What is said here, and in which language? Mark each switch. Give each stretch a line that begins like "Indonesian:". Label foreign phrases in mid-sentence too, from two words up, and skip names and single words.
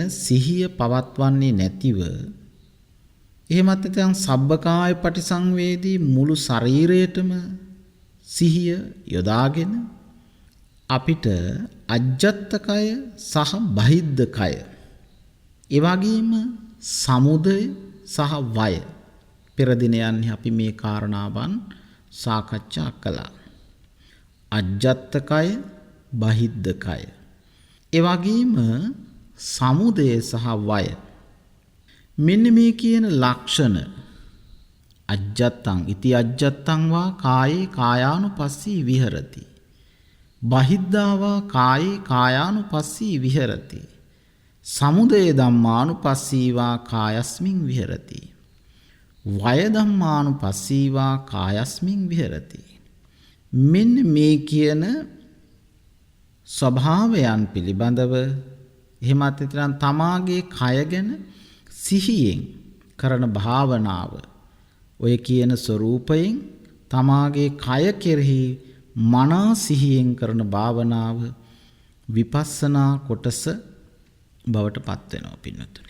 Sinhala: සිහිය පවත්වන්නේ නැතිව එහෙමත් නැත්නම්
Pali: සබ්බකාය පටිසංවේදී
Sinhala: මුළු ශරීරයටම සිහිය යොදාගෙන අපිට අජ්ජත්තකය සහ බහිද්ධකය ඒ වගේම සමුදය සහ වය පෙර දිනයන්හි අපි මේ කාරණාවන් සාකච්ඡා කළා. අජ්ජත්තකය බහිද්ධකය ඒ වගේම සමුදය සහ වය මෙන්න මේ කියන ලක්ෂණ
Pali: අජ්ජත්තං ඉති අජ්ජත්තං වා කායේ කායානුපස්සී විහෙරති බහිද්ධා වා කායේ කායානුපස්සී විහෙරති සමුදය ධම්මානුපස්සී වා කායස්මින් විහෙරති වය ධම්මානුපස්සී වා කායස්මින් විහෙරති
Sinhala: මෙන්න මේ කියන ස්වභාවයන් පිළිබඳව එහෙමත් නැත්නම් තමාගේ කය ගැන සිහියෙන් කරන භාවනාව ඔය කියන ස්වરૂපයෙන් තමාගේ කය කෙරෙහි මනා සිහියෙන් කරන භාවනාව විපස්සනා කොටස බවට පත් වෙනවා පින්නතුනි.